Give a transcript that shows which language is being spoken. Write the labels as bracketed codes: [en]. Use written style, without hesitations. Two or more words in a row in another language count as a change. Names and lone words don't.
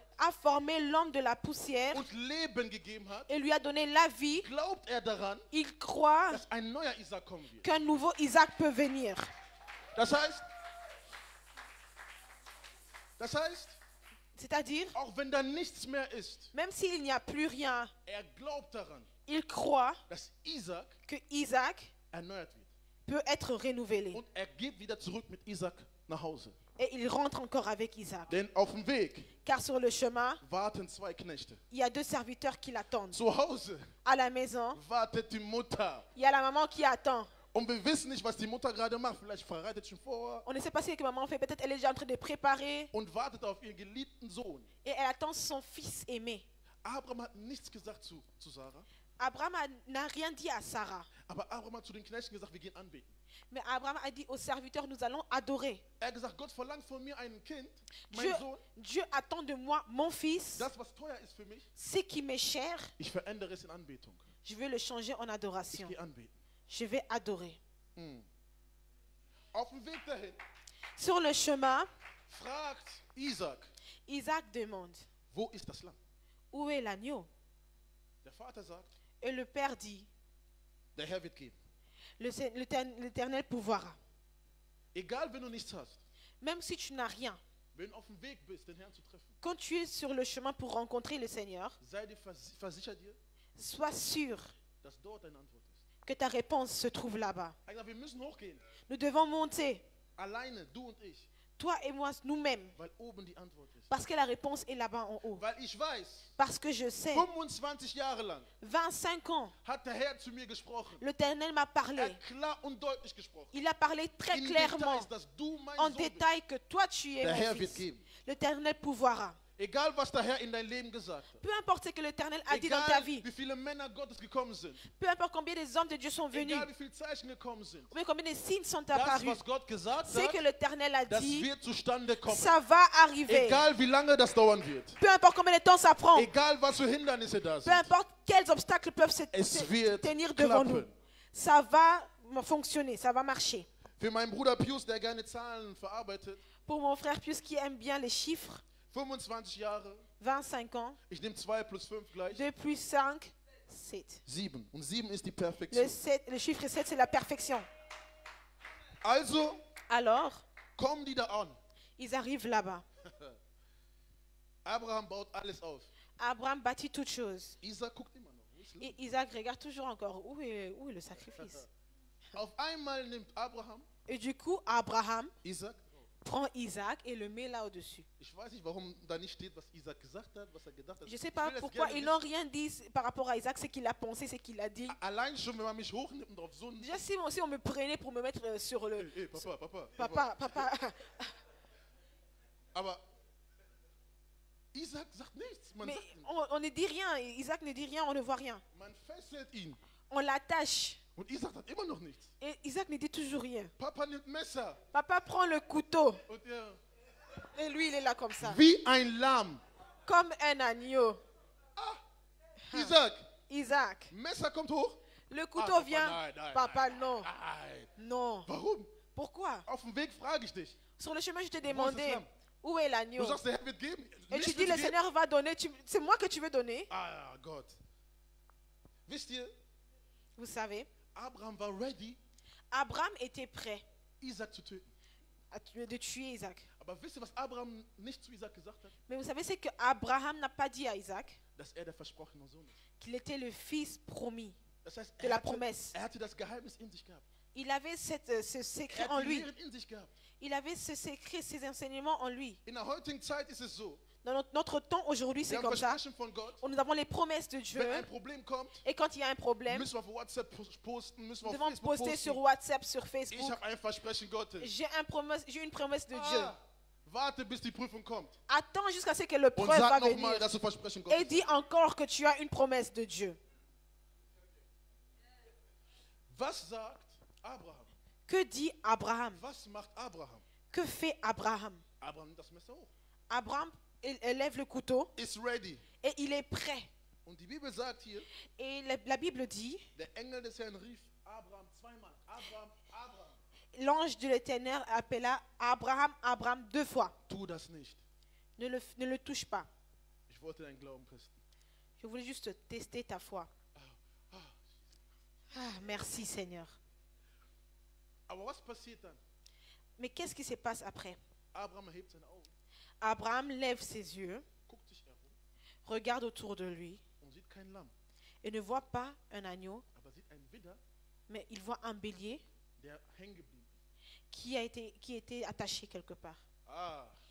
[fr] a formé l'homme de la poussière [de] und Leben gegeben hat, [fr] et lui a donné la vie, [de] glaubt er daran, [fr] il croit [de] dass ein neuer Isaac kommen wird. [fr] qu'un nouveau Isaac peut venir. [de] Das heißt, [fr] C'est-à-dire, [de] auch wenn da nichts mehr ist, [fr] même s'il n'y a plus rien, [de] er glaubt daran, [fr] il croit [de] dass Isaac [fr] que Isaac [de] erneuert wird. [fr] peut être renouvelé. [de] Und er geht wieder zurück mit Isaac nach Hause. [fr] Et il rentre encore avec Isaac. [de] Denn auf dem Weg [fr] Car sur le chemin, [de] warten zwei Knechte. [fr] il y a deux serviteurs qui l'attendent. [de] Zu Hause [fr] À la maison, [de] wartet die Mutter. [fr] il y a la maman qui attend. [de] Und wir wissen nicht, was die Mutter gerade macht. Vielleicht verreitet schon vor [fr] On ne sait pas ce que maman fait. Peut-être elle est déjà en train de préparer. [de] und wartet auf ihren geliebten Sohn. [fr] Et elle attend son fils aimé. [de] Abraham hat nichts gesagt zu Sarah. [fr] Abraham n'a rien dit à Sarah. [de] Aber Abraham hat zu den Knechten gesagt, wir gehen anbeten. [fr] Mais Abraham a dit aux serviteurs, nous allons adorer. [de] Er hat gesagt, Gott verlangt von mir ein Kind, [fr] Dieu, [de] mein Sohn. [fr] Dieu attend de moi mon fils. [de] Das, was teuer ist für mich, [fr] Ce qui m'est cher, [de] ich verändere es in Anbetung. [fr] je vais le changer en [de] Ich [fr] adoration. [de] gehe anbeten. [fr] Je vais adorer. [de] Auf dem Weg dahin [fr] Sur le chemin, [de] fragt Isaac, [fr] Isaac demande, [de] wo ist das Lamm? [fr] où est l'agneau? [de] Der Vater sagt, [fr] Et le père dit, [de] der Herr wird geben. [fr] l'Éternel pourvoira. [de] Egal, wenn du nichts hast, [fr] Même si tu n'as rien, [de] wenn du auf dem Weg bist, den Herrn zu treffen, [fr] quand tu es sur le chemin pour rencontrer le Seigneur, [de] sei dir versicher dir, [fr] sois sûr [de] dass dort deine Antwort ist. [fr] que ta réponse se trouve là-bas. [de] Er sagt, wir müssen hochgehen. [fr] Nous devons monter, [de] Alleine, du und ich, [fr] toi et moi, nous-mêmes, [de] weil oben die Antwort ist. [fr] parce que la réponse est là-bas en haut. [de] Weil ich weiß, [fr] Parce que je sais, [de] 25 Jahre lang [fr] 25 ans, [de] hat der Herr zu mir gesprochen. [fr] l'Éternel m'a [de] Er [fr] parlé. [de] hat klar und deutlich gesprochen. [fr] Il a parlé très [de] In [fr] clairement, [de] Details, dass du mein [fr] en [de] Sohn bist. [fr] détail, que toi tu es [de] Der [fr] mon [de] Herr wird [fr] fils. [de] geben. [fr] L'Éternel pourvoira. [de] Egal, was der Herr in dein Leben gesagt hat. [fr] Peu importe ce que l'Éternel a dit dans ta [de] Egal, [fr] vie, [de] wie viele Männer Gottes gekommen sind. [fr] peu importe combien des hommes de Dieu sont venus, [de] Egal, wie viele Zeichen gekommen sind. [fr] ou bien combien de signes sont [de] Das, [fr] apparus, [de] was Gott gesagt [fr] ce [de] hat, [fr] que l'Éternel a [de] das [fr] dit, [de] wird zustande kommen. [fr] ça va arriver. [de] Egal, wie lange das dauern wird. [fr] Peu importe combien de temps ça prend, [de] Egal, was für Hindernisse da [fr] peu [de] sind. [fr] importe quels obstacles peuvent se [de] Es wird [fr] tenir devant nous, [de] klappen. [fr] ça va fonctionner, ça va marcher. [de] Für meinen Bruder Pius, der gerne Zahlen verarbeitet, [fr] Pour mon frère Pius qui aime bien les chiffres, [de] 25 Jahre, [fr] 25 ans, [de] ich nehme 2 plus 5 gleich, [fr] 2 plus 5, 7. [de] 7. Und 7 ist die Perfektion. [fr] Le chiffre 7, c'est la perfection. [de] Also [fr] Alors, [de] kommen die da an. [fr] ils arrivent là-bas. [de] Abraham baut alles auf. [fr] Abraham bâtit toutes choses. [de] Isaac guckt immer noch. Wo ist Lamm? [fr] Et Isaac regarde toujours encore où est le sacrifice. [de] Auf einmal nimmt Abraham Et du coup, Abraham Isaac. [fr] prend Isaac et le met là au-dessus. [de] Ich weiß nicht, warum da nicht steht, was Isaac gesagt hat, was er gedacht hat. [fr] Je ne sais [de] Ich [fr] pas [de] will jetzt [fr] pourquoi [de] gerne [fr] ils n'ont rien dit par rapport à Isaac, ce qu'il a pensé, ce qu'il a dit. [de] Allein schon, wenn man mich hochnimmt und auf so einen... [fr] Déjà, si on me prenait pour me mettre sur le... [de] Hey, Papa. [fr] Papa. [de] Aber Isaac sagt nichts. Man, [fr] Mais [de] sagt, [fr] on ne dit rien. Isaac ne dit rien, on ne voit rien. [de] man fesselt ihn. [fr] On l'attache. [de] Und Isaac sagt immer noch nichts. [fr] Et Isaac ne dit toujours rien. [de] Papa nimmt Messer. [fr] Papa prend le couteau. [de] Und er, [fr] Et lui, il est là comme ça. [de] wie ein Lamm. [fr] Comme un agneau. [de] Isaac, [fr] Isaac. [de] Messer kommt hoch. [fr] Le couteau [de] Papa, [fr] vient. [de] nein, [fr] Papa, non. [de] Nein. [fr] Non. [de] Warum? [fr] Pourquoi? [de] Auf dem Weg frage ich dich. [fr] Sur le chemin, je te [de] Wo ist [fr] demandais, [de] das Lamm? [fr] où est [de] Du [fr] l'agneau? [de] sagst, der Herr wird geben. [fr] Et [de] Mich [fr] tu dis, [de] wird [fr] le [de] geben. [fr] Seigneur va donner. C'est moi que tu veux donner. [de] Ah, Gott. Wisst ihr, [fr] Vous savez, [de] Abraham war ready, [fr] Abraham était prêt [de] Isaac zu töten. [fr] de tuer Isaac. [de] Aber wisst ihr, was Abraham nicht zu Isaac gesagt hat? [fr] Mais vous savez, c'est que Abraham n'a pas dit à Isaac [de] Dass er der versprochene Sohn ist. [fr] qu'il était le fils promis. [de] Das heißt, [fr] De la promesse. [de] er hatte das Geheimnis in sich gehabt. [fr] Il avait ce secret [de] Er [fr] en [de] hat die [fr] lui. [de] Lehren in sich gehabt. [fr] Il avait ce secret, ces enseignements en lui. [de] In der heutigen Zeit ist es so, [fr] Dans notre temps aujourd'hui, [de] wir [fr] c'est [de] haben [fr] comme ça. [de] Versprechen von Gott. [fr] Nous avons les promesses de Dieu. [de] Wenn ein Problem kommt, [fr] Et quand il y a un problème, [de] müssen wir auf WhatsApp posten, müssen wir [fr] nous [de] auf [fr] devons [de] Facebook [fr] poster sur [de] posten. [fr] WhatsApp, sur [de] Ich [fr] Facebook. [de] habe ein Versprechen Gottes. [fr] J'ai une promesse de Dieu. [de] Ah, warte, bis die Prüfung kommt. [fr] Attends jusqu'à ce que le [de] Und [fr] preuve va [de] sag nochmal, [fr] venir. [de] dass du Versprechen [fr] Et [de] Gottes [fr] dis encore que tu as une promesse de Dieu. [de] Was sagt Abraham? [fr] Que dit Abraham? [de] Was macht Abraham? [fr] Que fait Abraham? [de] Abraham nimmt das Messer hoch. [fr] Abraham il lève le couteau [en] is ready. [fr] et il est prêt. [de] Und die Bibel sagt hier, [fr] Et la Bible dit, [de] der Engel des Herrn rief Abraham zweimal. Abraham, Abraham. [fr] l'ange de l'Éternel appela Abraham, Abraham 2 fois. [de] Tu das nicht. [fr] Ne le touche pas. [de] Ich wollte deinen Glauben testen. [fr] Je voulais juste tester ta foi. Ah, merci Seigneur. [de] Aber was passiert dann? [fr] Mais qu'est-ce qui se passe après? [de] Abraham erhebt seine Augen, [fr] Abraham lève ses yeux, [de] guckt sich herum [fr] regarde autour de lui [de] und sieht kein Lamm, [fr] et ne voit pas un agneau, [de] aber sieht einen Widder, [fr] mais il voit un bélier [de] der hängen geblieben ist. [fr] qui était attaché quelque part. Ah.